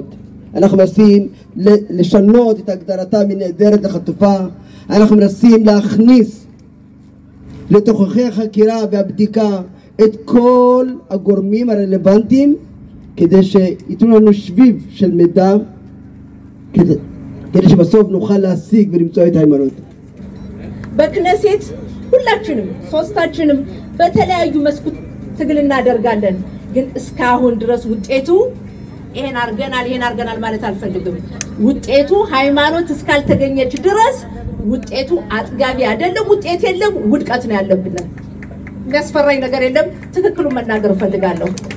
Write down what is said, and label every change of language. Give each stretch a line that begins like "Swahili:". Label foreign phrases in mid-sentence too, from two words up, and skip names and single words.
Hebrew: אנחנו מנסים לשנות את הגדרתה מנעדרת לחטופה, אנחנו מנסים להכניס לתוככי החקירה והבדיקה את כל הגורמים הרלוונטיים, כדי שיתנו לנו שביב של מידע, כדי שבסוף נוכל להשיג ולמצוא את ההימנעות.
Amharic: በክነሴት ሁላችንም ሶስታችንም በተለያዩ መስኩት ትግል እናደርጋለን። ግን እስካሁን ድረስ ውጤቱ ይሄን አርገናል ማለት አልፈልግም። ውጤቱ ሃይማኖት እስካልተገኘች ድረስ ውጤቱ አጥጋቢ አይደለም። ውጤት የለም፣ ውድቀት ነው ያለብን። ያስፈራኝ ነገር የለም። ትክክሉን መናገር ፈልጋለሁ።